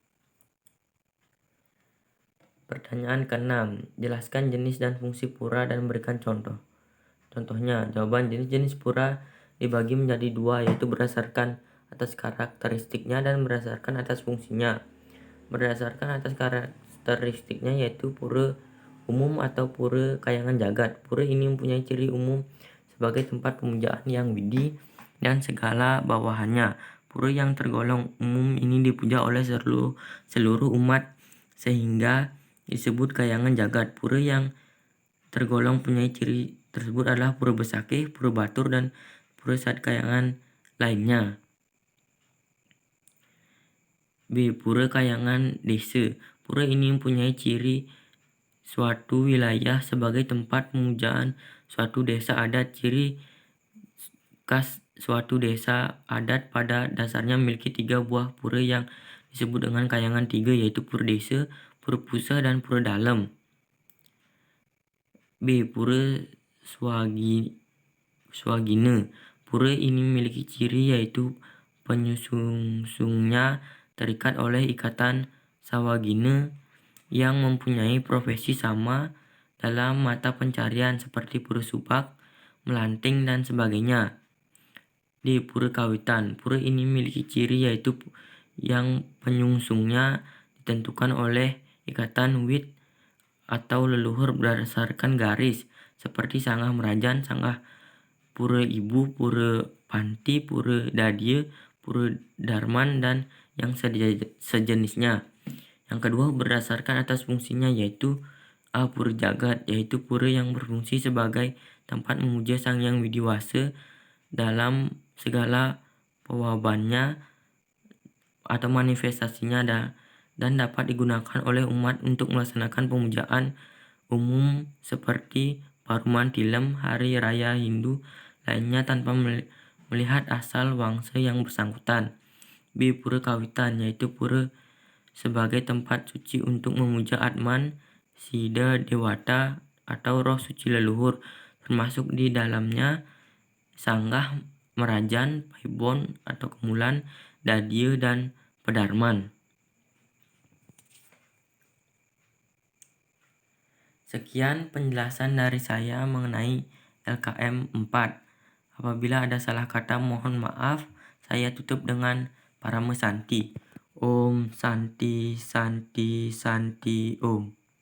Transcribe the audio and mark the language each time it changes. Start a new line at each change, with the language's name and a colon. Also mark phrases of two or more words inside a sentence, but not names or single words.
Indonesian: Pertanyaan ke-6, jelaskan jenis dan fungsi pura dan berikan contoh. Contohnya, jawaban jenis-jenis pura dibagi menjadi dua, yaitu berdasarkan atas karakteristiknya dan berdasarkan atas fungsinya. Berdasarkan atas karakteristiknya yaitu pura umum atau pura kayangan jagat. Pura ini mempunyai ciri umum sebagai tempat pemujaan yang widi dan segala bawahannya. Pura yang tergolong umum ini dipuja oleh seluruh umat sehingga disebut kayangan jagat. Pura yang tergolong punya ciri tersebut adalah pura besakih, pura batur, dan pura satkayangan lainnya. B. Pura kayangan desa. Pura ini mempunyai ciri suatu wilayah sebagai tempat pemujaan suatu desa adat. Ciri khas suatu desa adat pada dasarnya memiliki 3 buah pura yang disebut dengan kayangan 3, yaitu pura desa, pura pusat, dan pura dalam. B. Pura swagina. Pura ini memiliki ciri yaitu penyusungnya terikat oleh ikatan sawagina yang mempunyai profesi sama dalam mata pencarian seperti pura subak, melanting, dan sebagainya. D. Pura kawitan. Pura ini memiliki ciri yaitu yang penyungsungnya ditentukan oleh ikatan wit atau leluhur berdasarkan garis seperti sanggah merajan, sanggah pura ibu, pura panti, pura dadia, pura darman, dan yang sejenisnya. Yang kedua berdasarkan atas fungsinya yaitu A. Pura jagat, yaitu pura yang berfungsi sebagai tempat memuja Sang Yang Widiwasa dalam segala pewabannya atau manifestasinya dan dapat digunakan oleh umat untuk melaksanakan pemujaan umum seperti paruman tilem, hari raya Hindu lainnya tanpa melihat asal wangsa yang bersangkutan. B. Pura kawitan, yaitu pura sebagai tempat suci untuk memuja Atman, Sida Dewata atau roh suci leluhur, termasuk di dalamnya sanggah merajan, paibon atau kemulan, dadia, dan pedarman. Sekian penjelasan dari saya mengenai LKM 4. Apabila ada salah kata mohon maaf. Saya tutup dengan Parama Santi.
Sanskrit: Om Santi Santi Santi Om.